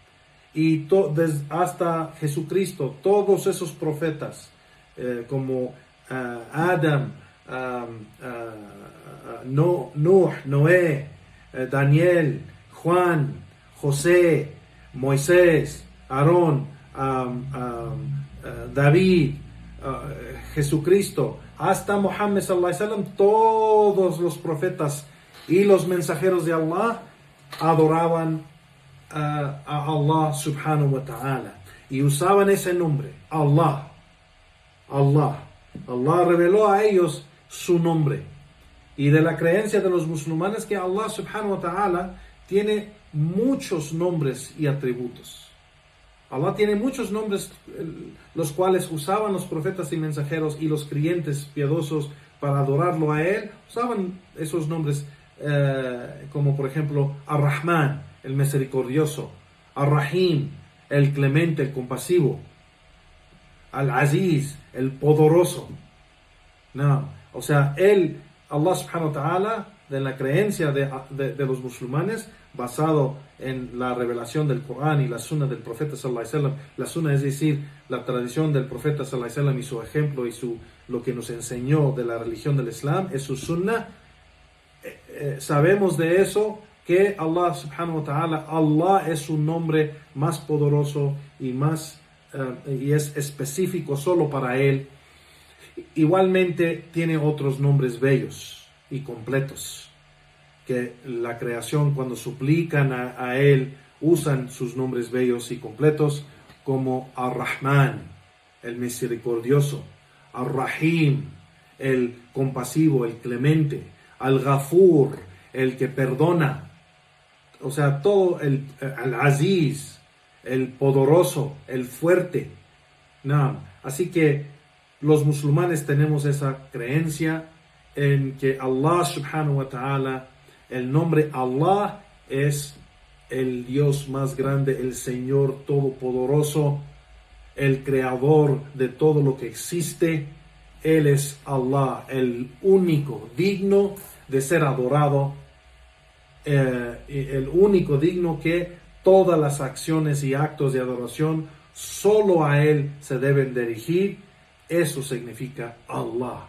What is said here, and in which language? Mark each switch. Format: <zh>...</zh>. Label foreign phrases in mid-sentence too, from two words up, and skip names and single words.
<es>y hasta Jesucristo, todos esos profetas como Adam, Noé, Daniel, Juan, José, Moisés, Aarón, David, Jesucristo, hasta Muhammad</es> <ar>صلى الله عليه وسلم,</ar> <es>todos los profetas y los mensajeros de Allah adoraban a Allah</es> <ar>سبحانه وتعالى</ar> <es>y usaban ese nombre, Allah. Allah. Allah reveló a ellos su nombre. Y de la creencia de los musulmanes que Allah</es> <ar>سبحانه وتعالى</ar> <es>tiene muchos nombres y atributos. Allah tiene muchos nombres, los cuales usaban los profetas y mensajeros y los creyentes piadosos para adorarlo a Él. Usaban esos nombres como por ejemplo Ar-Rahman, el misericordioso, Ar-Rahim, el clemente, el compasivo, Al-Aziz, el poderoso. No, o sea,</es> <ar>الله سبحانه وتعالى,</ar> <es>de la creencia de los musulmanes, basado en la revelación del Corán y la sunna del profeta</es> <ar>صلى الله عليه وسلم.</ar> <es>La sunna es decir, la tradición del profeta</es> <ar>صلى الله عليه وسلم</ar> <es>y su ejemplo y lo que nos enseñó de la religión del Islam es su sunna. Sabemos de eso que Allah</es> <ar>سبحانه وتعالى,</ar> <es>Allah es un nombre más poderoso y y es específico solo para Él. Igualmente tiene otros nombres bellos y completos, que la creación cuando suplican a Él usan sus nombres bellos y completos, como Ar-Rahman, el misericordioso, Ar-Rahim, el compasivo, el clemente, Al-Ghafur, el que perdona, o sea, todo Al-Aziz, el poderoso, el fuerte. No. Así que los musulmanes tenemos esa creencia en que Allah</es> <ar>سبحانه وتعالى,</ar> <es>el nombre Allah es el Dios más grande, el Señor todopoderoso, el creador de todo lo que existe. Él es Allah, el único digno de ser adorado, el único digno que todas las acciones y actos de adoración solo a Él se deben dirigir, eso significa Allah.</es>